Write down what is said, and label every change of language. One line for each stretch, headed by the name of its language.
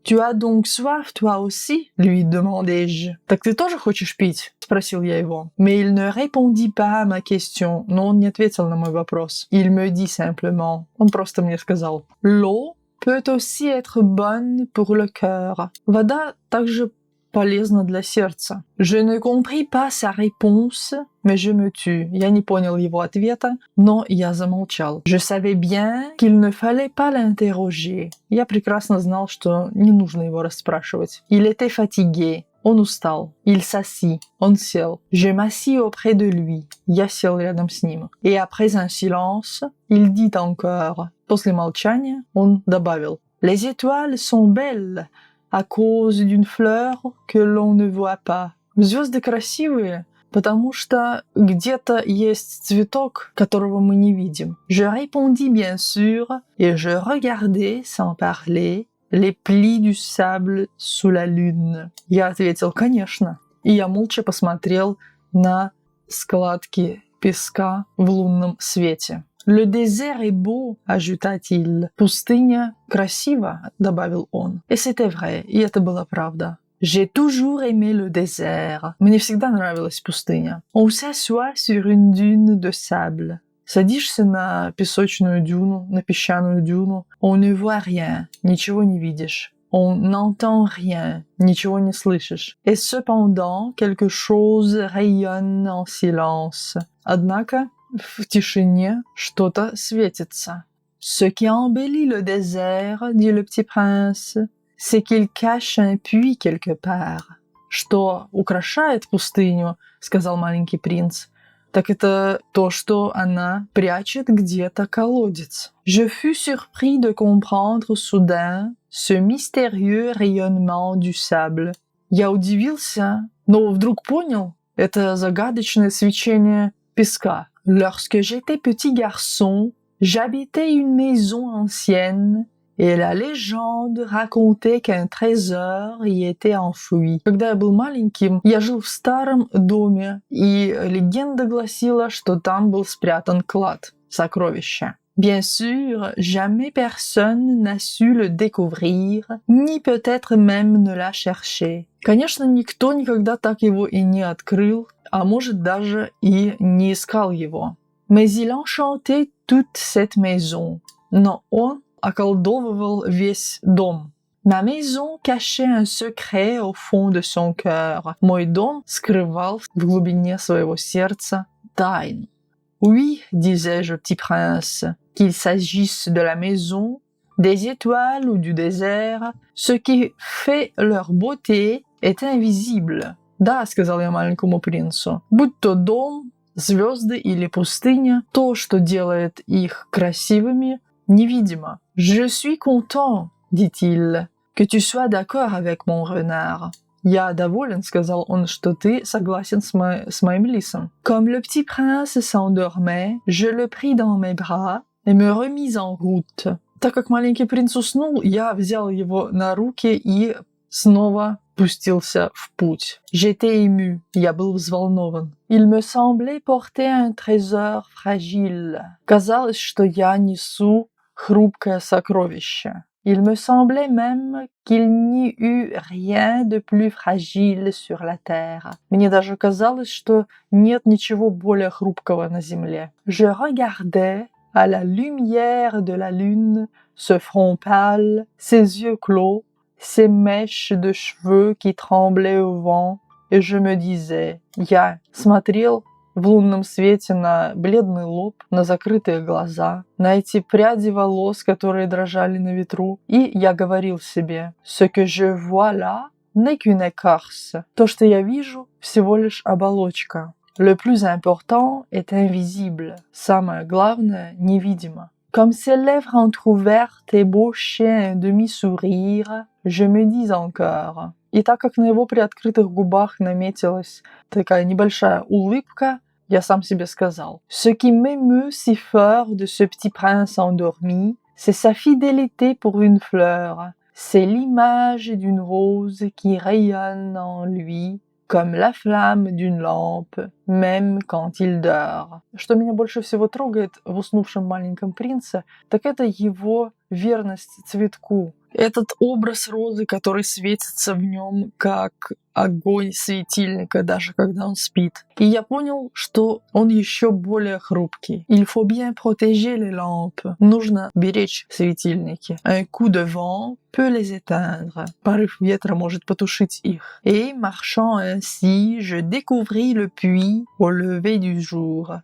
French: Tu as donc soif, toi aussi? Lui demandai-je.
Russian: Так ты тоже хочешь пить? Спросил я его.
French: Mais il ne répondit pas à ma question.
Russian: Но он не ответил на мой вопрос.
French: Il me dit simplement.
Russian: Он просто мне сказал.
French: L'eau peut aussi être bonne pour le cœur.
Russian: Вода также полезно для сердца.
French: Je ne compris pas sa réponse, mais je me tus.
Russian: Я не понял его ответа, но я замолчал.
French: Je savais bien qu'il ne fallait pas l'interroger.
Russian: Я прекрасно знал, что не нужно его расспрашивать.
French: Il était fatigué.
Russian: Он устал.
French: Il s'assit.
Russian: Он сел.
French: Je m'assis auprès de lui.
Russian: Я сел рядом с ним.
French: Et après un silence, il dit encore.
Russian: После молчания он добавил.
French: Les étoiles sont belles à cause d'une fleur que l'on ne voit pas.
Russian: Звезды красивые, потому что где-то есть цветок, которого мы не видим.
French: Je répondis bien sûr, et je regardais sans parler les plis du sable sous la lune.
Russian: Я ответил, конечно. И я молча посмотрел на складки песка в лунном свете.
French: Le désert est beau, ajouta-t-il.
Russian: Пустыня красива, добавил он.
French: Et c'était vrai,
Russian: и это была правда.
French: J'ai toujours aimé le désert.
Russian: Мне всегда нравилась пустыня.
French: On s'assoit sur une dune de sable.
Russian: Садишься на песочную дюну, на песчаную дюну.
French: On ne voit rien,
Russian: ничего не видишь.
French: On n'entend rien,
Russian: ничего не слышишь.
French: Et cependant, quelque chose rayonne en silence.
Russian: Однако в тишине что-то светится.
French: Ce qui embellit le désert, dit le petit prince, c'est qu'il cache un puits quelque part.
Russian: Что украшает пустыню, сказал маленький принц, Так это то, что она прячет где-то колодец.
French: Je fus surpris de comprendre soudain ce mystérieux rayonnement du sable.
Russian: Я удивился, но вдруг понял это загадочное свечение песка.
French: Lorsque j'étais petit garçon, j'habitais une maison ancienne, et la légende racontait qu'un trésor y était enfoui.
Russian: Когда я был maленьким, я жил в старом доме, и легенда гласила, что там был спрятан клад, сокровище.
French: Bien sûr, jamais personne n'a su le découvrir, ni peut-être même ne l'a cherché.
Russian: Конечно, никто никогда так его и не открыл, а может даже и не искал его.
French: Mais il enchantait toute cette maison.
Russian: Но он околдовывал весь дом.
French: Ma maison cachait un secret au fond de son cœur.
Russian: Мой дом скрывал в глубине своего сердца тайну.
French: Oui, disais-je au petit prince, qu'il s'agisse de la maison, des étoiles ou du désert, ce qui fait leur beauté est invisible.
Russian: Да, сказал я маленькому принцу, будь то дом, звезды или пустыня, то, что делает их красивыми, невидимо.
French: Je suis content, dit-il, que tu sois d'accord avec mon renard.
Russian: Я доволен, сказал он, что ты согласен с моим лисом.
French: Comme le petit prince s'endormait, je le pris dans mes bras et me remis en route.
Russian: Так как маленький принц уснул, я взял его на руки и снова пустился в путь.
French: J'étais ému,
Russian: я был взволнован.
French: Il me semblait porter un trésor fragile.
Russian: Казалось, что я несу хрупкое сокровище.
French: Il me semblait même qu'il n'y eut rien de plus fragile sur la terre.
Russian: Мне даже казалось, что нет ничего более хрупкого на земле.
French: Je regardais à la lumière de la lune ce front pâle, ses yeux clos, ses mèches de cheveux qui tremblaient au vent, et je me disais,
Russian: я смотрел в лунном свете на бледный лоб, на закрытые глаза, на эти пряди волос, которые дрожали на ветру, и я говорил себе,
French: ce que je vois là n'est qu'une écorce.
Russian: То, что я вижу, всего лишь оболочка.
French: Le plus important est invisible.
Russian: Самое главное невидимо.
French: Comme ses lèvres entr'ouvertes ébauchaient un demi-sourire, je me dis encore.
Russian: И так как на его приоткрытых губах наметилась такая небольшая улыбка, я сам себе сказал.
French: Ce qui m'émeut si fort de ce petit prince endormi, c'est sa fidélité pour une fleur. C'est l'image d'une rose qui rayonne en lui, comme la flamme d'une lampe, même quand il dort.
Russian: Что меня больше всего трогает в уснувшем маленьком принце, так это его верность цветку. Этот образ розы, который светится в нем, как огонь светильника, даже когда он спит. И я понял, что он еще более хрупкий.
French: Il faut bien protéger les lampes.
Russian: Нужно беречь светильники.
French: Un coup de vent peut les éteindre.
Russian: Порыв ветра может потушить их.
French: Et marchant ainsi, je découvris le puits au lever du jour.